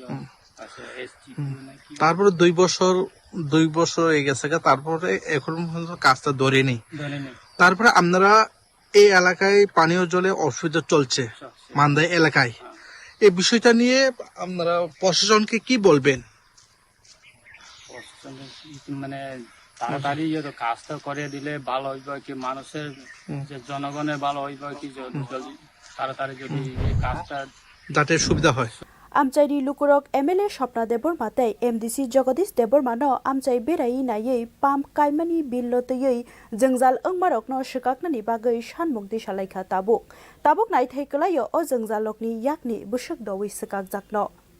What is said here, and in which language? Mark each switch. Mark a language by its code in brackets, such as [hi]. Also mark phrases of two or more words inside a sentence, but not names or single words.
[bn] তারপরে 2 বছর হয়ে গেছে তারপরে এখন পর্যন্ত কাজটা ধরেনি তারপরে আপনারা এই এলাকায় পানীয় জলে অসুবিধা চলছে মান্দাই এলাকায় এই বিষয়টা নিয়ে আপনারা প্রশাসনকে কি বলবেন মানে তাড়াতাড়ি কাজটা করে দিলে ভালো হইবে কি মানুষের যে জনগণের ভালো হইবে কি তাড়াতাড়ি যদি এই কাজটা যাতে সুবিধা হয় [trp] amchaini lukurok MLA Shopna Debor Matai MDC Jagadish Debor Mano amchai berai nayei pump kaimani billo teyei jengjal angmarokno shikaknani bagai sanmungti salaikha tabuk nai thai kalayo o jengjalokni yakni busuk dawi sikak jakno